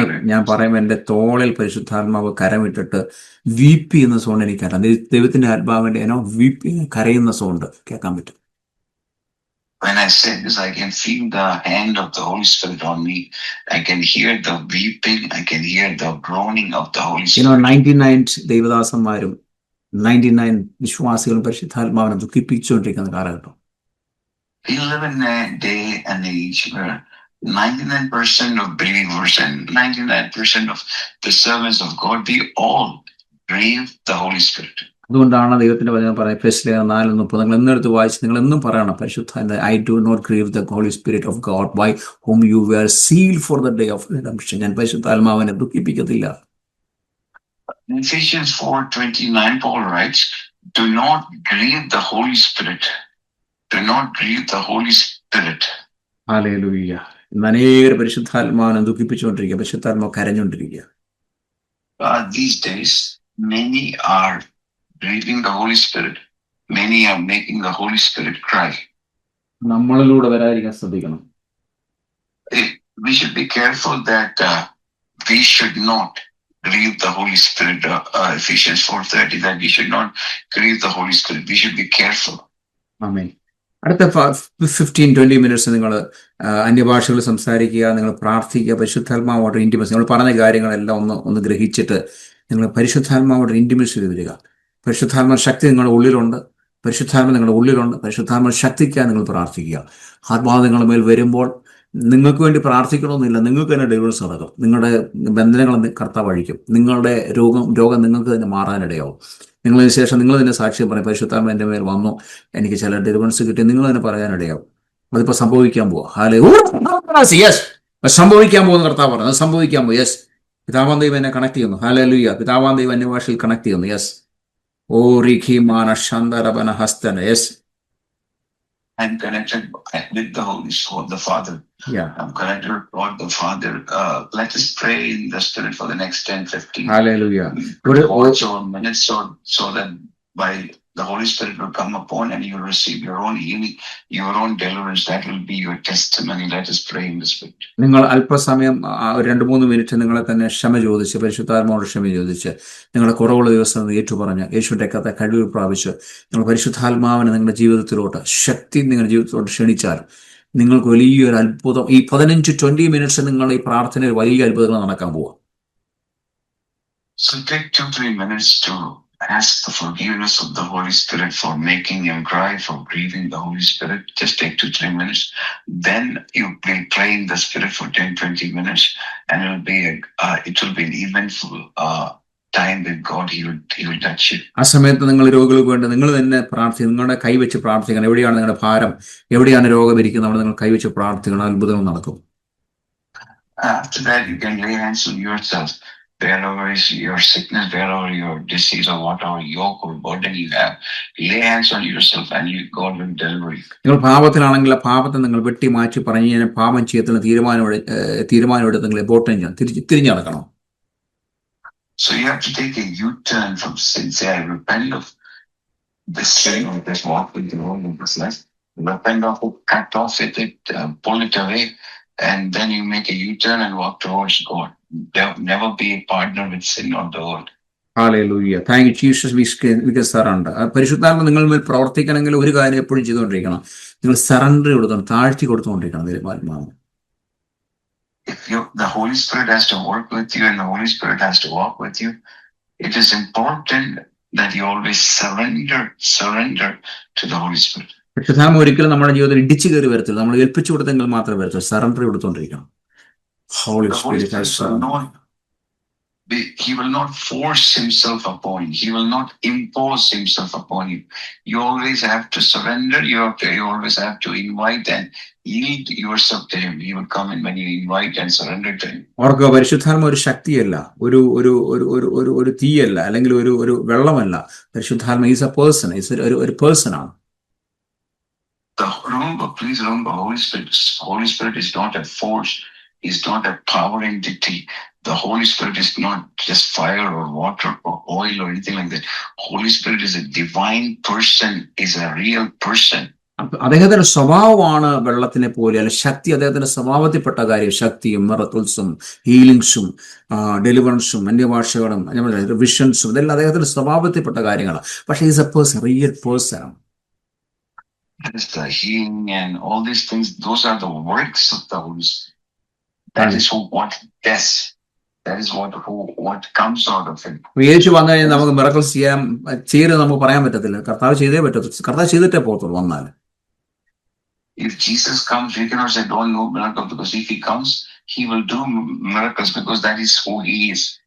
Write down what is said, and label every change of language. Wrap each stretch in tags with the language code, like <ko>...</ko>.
<ml>ഞാൻ പറയുമ്പോൾ എൻ്റെ തോളിൽ പരിശുദ്ധാത്മാവ് കരമിട്ടിട്ട് വീപ്പി എന്ന സൗണ്ട് എനിക്കറിയാം. ദൈവത്തിന്റെ ആത്മാവിന്റെ വീപ്പി കരയുന്ന സൗണ്ട് കേൾക്കാൻ പറ്റും.</ml> <en>When I say this, I can feel the hand of the Holy Spirit on me. I can hear the weeping. I can hear the groaning of the Holy Spirit. 99</en> <ml>ദൈവദാസന്മാരും 99 വിശ്വാസികളും പരിശുദ്ധാത്മാവിനെ ദുഃഖിപ്പിച്ചുകൊണ്ടിരിക്കുന്ന കാലഘട്ടം.</ml> <en>We live in a day and age where 99% of believers and 99% of the servants of God, we all grieve the Holy Spirit.</en> <ml>അതുകൊണ്ടാണ് ദൈവത്തിന്റെ വചനം പറയുന്നത് ഫെസ്റ്റിലെ 4:30 നിങ്ങൾ എന്നെടുത്ത് വായിച്ച് നിങ്ങൾ എന്നും പറയണം പരിശുദ്ധ</ml> <en>I do not grieve the Holy Spirit of God by whom you were seal for the day of redemption.</en> <ml>ഞാൻ പരിശുദ്ധാത്മാവിനെ ദുഃഖിപ്പിക്കത്തില്ല.</ml> <en>In Ephesians 4:29, Paul writes, "Do not grieve the Holy Spirit. Do not grieve the Holy Spirit."</en> <ml>Hallelujah. ഇന്ന് അനേകർ പരിശുദ്ധാത്മാവിനെ ദുഃഖിപ്പിച്ചുകൊണ്ടിരിക്കുക, പരിശുദ്ധാത്മാവ് കരഞ്ഞുകൊണ്ടിരിക്കുക.</ml> <en>These days, many are grieving the Holy Spirit. Many are making the Holy Spirit cry.</en> <ml>നമ്മളിലൂടെ വരാതിരിക്കാൻ ശ്രദ്ധിക്കണം.</ml> <en>We should be careful that we should not grieve the Holy Spirit. Ephesians 4:30, that we should not grieve the Holy Spirit. We should be careful.</en> <ml>ആമേൻ. അടുത്ത 15-20 minutes നിങ്ങൾ അന്യഭാഷകൾ സംസാരിക്കുക, നിങ്ങൾ പ്രാർത്ഥിക്കുക, പരിശുദ്ധാത്മാവോട് intimacy. നമ്മൾ പറഞ്ഞ കാര്യങ്ങളെല്ലാം ഒന്ന് ഗ്രഹിച്ചിട്ട് നിങ്ങൾ പരിശുദ്ധാത്മാവോട് ഇൻറ്റിമസി വരിക. പരിശുദ്ധാത്മ ശക്തി നിങ്ങളുടെ ഉള്ളിലുണ്ട്, പരിശുദ്ധാത്മ നിങ്ങളുടെ ഉള്ളിലുണ്ട്. പരിശുദ്ധാത്മ ശക്തിക്കാൻ നിങ്ങൾ പ്രാർത്ഥിക്കുക. ആത്മാവ് നിങ്ങളുടെ മേൽ വരുമ്പോൾ നിങ്ങൾക്ക് വേണ്ടി പ്രാർത്ഥിക്കണമെന്നില്ല, നിങ്ങൾക്ക് തന്നെ ഡെലിവറൻസ് നടക്കും. നിങ്ങളുടെ ബന്ധനങ്ങൾ കർത്താവ് അഴിക്കും. നിങ്ങളുടെ രോഗം നിങ്ങൾക്ക് തന്നെ മാറാനിടയാവും. നിങ്ങളതിന് ശേഷം നിങ്ങൾ തന്നെ സാക്ഷ്യം പറയും, പരിശുദ്ധാത്മ എൻ്റെ മേൽ വന്നു, എനിക്ക് ചില ഡെലിവറൻസ് കിട്ടി, നിങ്ങൾ തന്നെ പറയാനിടയാവും. അതിപ്പോൾ സംഭവിക്കാൻ പോവാ. യെസ്, സംഭവിക്കാൻ പോകുന്ന കർത്താവ് പറഞ്ഞു, അത് സംഭവിക്കാൻ പോകും. യെസ്, പിതാവാം ദൈവം എന്നെ കണക്ട് ചെയ്യുന്നു. ഹല്ലേലൂയ. പിതാവാം ദൈവം അന്യഭാഷയിൽ കണക്ട് ചെയ്യുന്നു. Yes. Oh റിഖിമാന ശാന്തരബന ഹസ്തന. Yes.</ml> <en>I'm connected with the Holy Spirit, the Father. Yeah. I'm connected with God the Father. Let us pray in the Spirit for the next 10-15 Hallelujah. minutes so that by the Holy Spirit will come upon and you will receive your own healing, your own deliverance. That will be your testimony. Let us pray in the Spirit.</en> <ml>നിങ്ങൾ അല്പസമയം 2-3 minute നിങ്ങളെ തന്നെ ക്ഷമ ചോദിച്ച്, പരിശുദ്ധാത്മാവോട് ക്ഷമ ചോദിച്ച്, നിങ്ങളുടെ കുറവുള്ള ദിവസം ഏറ്റുപറഞ്ഞ്, യേശുവിൻ്റെ കഥ കഴിവ് പ്രാപിച്ച് നിങ്ങൾ പരിശുദ്ധാത്മാവിനെ നിങ്ങളുടെ ജീവിതത്തിലോട്ട്, ശക്തി നിങ്ങളുടെ ജീവിതത്തിലോട്ട് ക്ഷണിച്ചാൽ നിങ്ങൾക്ക് വലിയൊരു അത്ഭുതം. ഈ 15-20 മിനിറ്റ്സ് നിങ്ങൾ ഈ പ്രാർത്ഥനയിൽ വലിയ അത്ഭുതങ്ങൾ നടക്കാൻ പോവാം.</ml> <en>So take 2-3 minutes to ask the forgiveness of the Holy Spirit for making him cry, for grieving the Holy Spirit. Just take 2-3 minutes. Then you will pray in the Spirit for 10-20 minutes, and it will be an eventful time with God. He will touch you.</en> <ml>ആ സമയത്ത് നിങ്ങൾ രോഗികൾക്ക് വേണ്ടി നിങ്ങൾ തന്നെ പ്രാർത്ഥിക്കണം. നിങ്ങളുടെ കൈവച്ച് പ്രാർത്ഥിക്കണം. എവിടെയാണ് നിങ്ങളുടെ ഭാരം, എവിടെയാണ് രോഗം ഇരിക്കുന്നത്, അവിടെ നിങ്ങൾ കൈവച്ച് പ്രാർത്ഥിക്കണം. അത്ഭുതങ്ങൾ നടക്കും.</ml> <en>After that, you can lay hands on yourself. Wherever is your sickness, wherever your disease or whatever yoke or burden you have, lay hands on yourself and God will deliver you.</en> <ml>നിങ്ങൾ പാപത്തിലാണെങ്കിൽ ആ പാപത്തെ നിങ്ങൾ വെട്ടി മാറ്റി പറഞ്ഞ് ഞാൻ പാപം ചെയ്യത്തിന് തീരുമാനമെടുത്ത് നിങ്ങൾ എബോട്ടം ചെയ്യാം, തിരിഞ്ഞു നടക്കണം.</ml> <en>So you have to take a U-turn from sin. Say, I repent of this sin or this walk with the wrong of this life. Repent of it, cut off with it, pull it away, and then you make a U-turn and walk towards God. Never be a partner with sin or the world. Hallelujah. Thank you, Jesus. We can surrender.</en> <ml>പരിശുദ്ധാത്മ നിങ്ങൾ മേൽ പ്രവർത്തിക്കണമെങ്കിൽ ഒരു കാര്യം എപ്പോഴും ചെയ്തുകൊണ്ടിരിക്കണം. നിങ്ങൾ surrender കൊടുക്കണം, താഴ്ത്തി കൊടുത്തുകൊണ്ടിരിക്കണം ദൈവാത്മാവ്.</ml> <en>If the Holy Spirit has to work with you and the Holy Spirit has to walk with you, it is important that you always surrender to the Holy Spirit.</en> <ml>പരിശുദ്ധാത്മ ഒരിക്കലും നമ്മുടെ ജീവിതത്തിൽ ഇടിച്ചു കയറി വരത്തില്ല. നമ്മൾ ഏൽപ്പിച്ചു കൊടുത്തെങ്കിൽ മാത്രമേ വരത്തുള്ളൂ. Surrender കൊടുത്തുകൊണ്ടിരിക്കണം.</ml> <en>Holy Spirit has He will not force himself upon you. He will not impose himself upon you. You always have to surrender. You always have to invite and yield yourself to him. He will come in when you invite and surrender to him.</en> <ml>ഓർക്കുക, പരിശുദ്ധാത്മ ഒരു ശക്തിയല്ല, ഒരു തീയല്ല, അല്ലെങ്കിൽ ഒരു വെള്ളമല്ല. പരിശുദ്ധാത്മ</ml> <en>is a person,</en> <ml>ഒരു person ആണ്.</ml> <en>Please remember, Holy Spirit is not a force. He's not a power entity. The Holy Spirit is not just fire or water or oil or anything like that. Holy Spirit is a divine person, is a real person.</en> <ml>അദ്ദേഹത്തിന്റെ സ്വഭാവമാണ് വെള്ളത്തിനെ പോലെ, അല്ല ശക്തി അദ്ദേഹത്തിന്റെ സ്വഭാവത്തിൽപ്പെട്ട കാര്യം. ശക്തിയും മിറക്കിൾസും ഹീലിങ്സും ഡെലിവറൻസും അന്യഭാഷകളും വിഷൻസും ഇതെല്ലാം അദ്ദേഹത്തിന്റെ സ്വഭാവത്തിൽപ്പെട്ട കാര്യങ്ങളാണ്. പക്ഷെ</ml> <en>Is a person, real person. That is the healing and all these things. Those are the works of the Holy Spirit. That is what does. That is what comes out of it.</en> <ml>യേശു വന്നു കഴിഞ്ഞാൽ നമുക്ക് miracles ചെയ്യരുത് നമുക്ക് പറയാൻ പറ്റത്തില്ല. കർത്താവ് ചെയ്തേ പറ്റത്തുള്ളൂ. കർത്താവ് ചെയ്തിട്ടേ പോകത്തുള്ളൂ. വന്നാൽ</ml> <en>if Jesus comes, we cannot say don't do miracles, because if he comes, he will do miracles because that is who he is.</en>